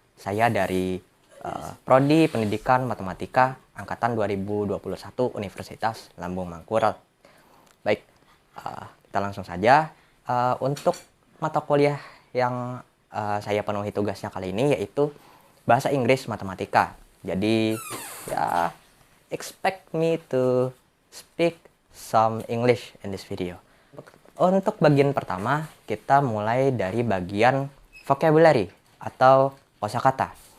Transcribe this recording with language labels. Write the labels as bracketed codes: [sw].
[id] Saya dari Prodi Pendidikan Matematika angkatan 2021 Universitas Lambung, Mangkurat. Baik, kita langsung saja. Untuk mata kuliah yang saya penuhi tugasnya kali ini yaitu Bahasa Inggris Matematika. Jadi ya, [en] expect me to speak some English in this video. [id] Untuk bagian pertama, kita mulai dari bagian vocabulary atau kosakata.